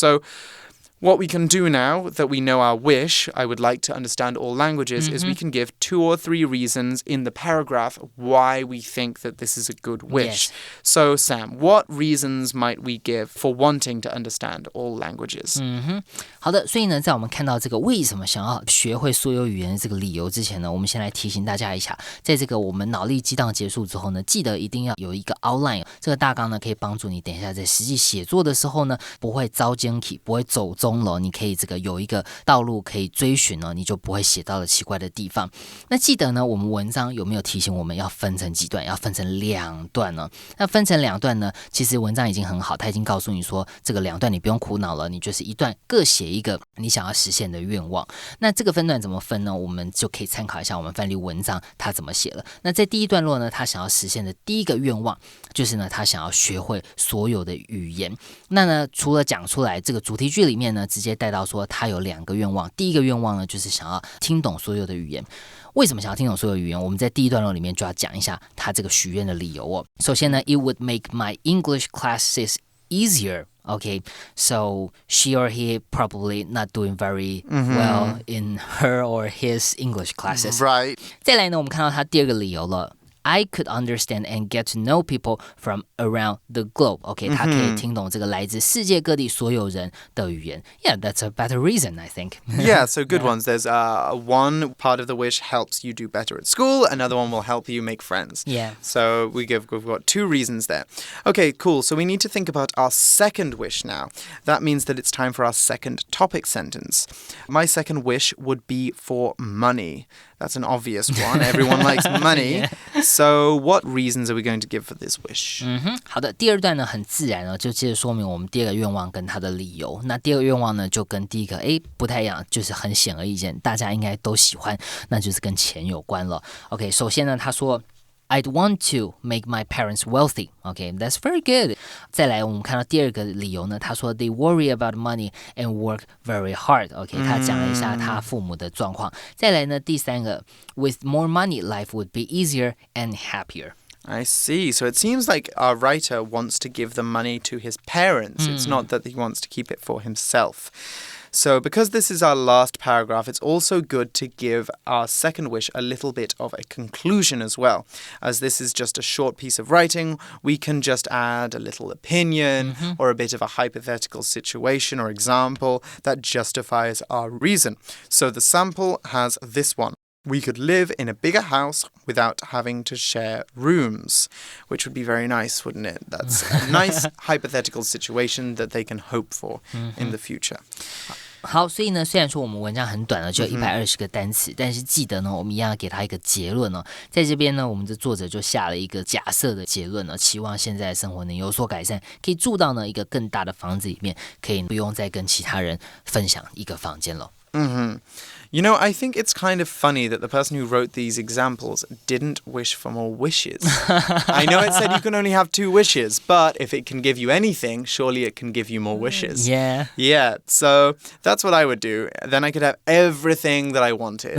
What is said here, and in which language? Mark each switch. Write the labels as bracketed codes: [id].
[en] So what we can do now that we know our wish, I would like to understand all languages, is we can give 2 or 3 reasons in the paragraph why we think that this is a good wish. Yes. So, Sam, what reasons might we give for wanting to understand all languages? [zh] 好的，所以呢，在我们看到这个为什么想要学会所有语言的这个理由之前呢，我们先来提醒大家一下，在这个我们脑力激荡结束之后呢，记得一定要有一个 outline， 这个大纲呢可以帮助你等一下在实际写作的时候呢，不会遭奸起，不会走中了，你可以这个有一个道路可以追寻呢，你就不会写到了奇怪的地方。那记得呢，我们文章有没有提醒我们要分成几段？要分成2段呢？那分成2段呢，其实文章已经很好，它已经告诉你说，这个2段你不用苦恼了，你就是一段各写一个你想要实现的愿望。那这个分段怎么分呢？我们就可以参考一下我们范例文章它怎么写了。那在第一段落呢，他想要实现的第一个愿望就是呢，他想要学会所有的语言。那呢，除了讲出来这个主题句里面呢，直接带到说他有2个愿望。第一个愿望呢，就是想要听懂所有的语言。为什么想要听懂所有语言？我们在第一段落里面就要讲一下他这个许愿的理由哦。首先呢 [en] ，It would make my English classes easier. Okay, so she or he probably not doing very well in her or his English classes. Right. [zh] 再来呢，我们看到他第2个理由了。 [en] I could understand and get to know people from around the globe. [zh] Okay, 他可以听懂这个来自世界各地所有人的语言。 [en] Yeah, that's a better reason, I think. Yeah, so good ones. There's one part of the wish helps you do better at school. Another one will help you make friends. Yeah. So we've got 2 reasons there. Okay, cool. So we need to think about our second wish now. That means that it's time for our second topic sentence. My second wish would be for money. That's an obvious one. Everyone likes money. So what reasons are we going to give for this wish? [zh] 好的，第二段呢很自然就接着说明我们第二个愿望跟他的理由。那第二个愿望呢就跟第一个不太一样，就是很显而易见，大家应该都喜欢，那就是跟钱有关了。 [en] OK， [zh] 首先呢他说 [en] I'd want to make my parents wealthy. Okay, that's very good. [zh] 再来，我们看到第二个理由呢，他说 [en] They worry about money and work very hard. [zh] Okay, 他讲了一下他父母的状况。再来呢，第三个 [en] With more money, life would be easier and happier. I see. So it seems like our writer wants to give the money to his parents. It's not that he wants to keep it for himself.So because this is our last paragraph, it's also good to give our second wish a little bit of a conclusion as well. As this is just a short piece of writing, we can just add a little opinion or a bit of a hypothetical situation or example that justifies our reason. So the sample has this one. We could live in a bigger house without having to share rooms, which would be very nice, wouldn't it? That's a nice hypothetical situation that they can hope for in the future. [zh] 好，所以呢，虽然说我们文章很短了，只有120个单词，但是记得呢，我们一样要给他一个结论在这边呢，我们的作者就下了一个假设的结论期望现在的生活能有所改善，可以住到呢一个更大的房子里面，可以不用再跟其他人分享一个房间了。 [en] You know, I think it's kind of funny that the person who wrote these examples didn't wish for more wishes. I know it said you can only have 2 wishes, but if it can give you anything, surely it can give you more wishes. Yeah, so that's what I would do. Then I could have everything that I wanted.